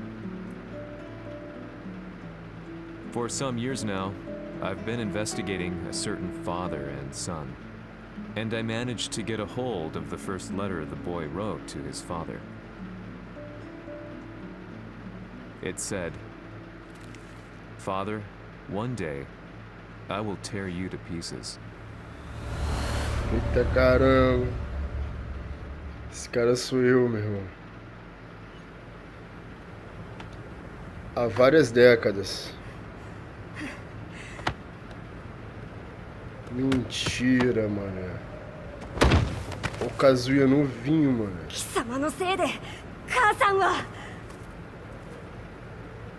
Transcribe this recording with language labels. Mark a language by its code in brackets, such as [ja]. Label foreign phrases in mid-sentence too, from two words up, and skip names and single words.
[en] For some years now, I've been investigating a certain father and son, and I managed to get a hold of the first letter the boy wrote to his father. It said, "Father, one day, I will tear you to pieces." [pt] Eita caramba. Esse cara sou eu, meu irmão. Há várias décadas. Mentira, mano. O Kazuya novinho, mano. [ja] 貴様のせいで母さんは。